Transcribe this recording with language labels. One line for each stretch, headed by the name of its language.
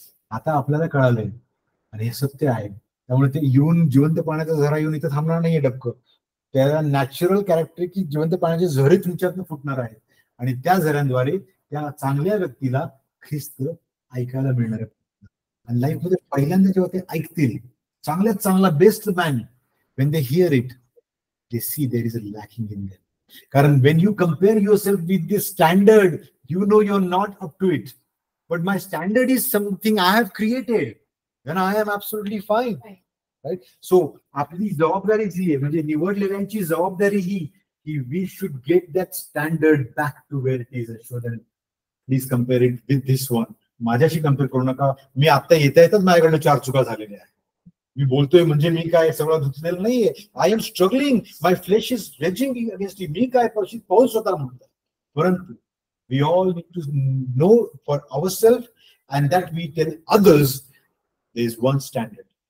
Marathi: आता आपल्याला कळालंय आणि हे सत्य आहे, त्यामुळे ते येऊन जिवंत पाण्याचा झरा येऊन इथं थांबणार नाहीये डबकं. त्याला नॅचरल कॅरेक्टर की जिवंत पाण्याचे झरे तुमच्यातून फुटणार आहेत आणि त्या झऱ्यांद्वारे त्या चांगल्या व्यक्तीला ख्रिस्त ऐकायला मिळणार आहे. आणि लाईफ मध्ये पहिल्यांदा जेव्हा ते ऐकतील चांगल्यात चांगला best man,
English: when they hear it they see there is a lacking in them. कारण when you compare yourself with this standard, you know you're not up to it, but my standard is something I have created, then I am absolutely fine, right? So
Marathi: आपली जबाबदारी जी आहे म्हणजे निवडलेल्यांची जबाबदारी ही की
English: we should get that standard back to where it is. So then please compare it with this one.
Marathi: माझ्याशी compare करू नका. मी आता येताच माझ्याकडनं 4 चुका झालेल्या आहेत. मी बोलतोय म्हणजे मी काय सगळं धुतलेलं नाहीये.
English: I am struggling, my flesh is raging against me
Marathi: काय परिस्थिती पाहून स्वतः म्हणतो.
English: परंतु we all need to know for our self and that we tell others there is one standard.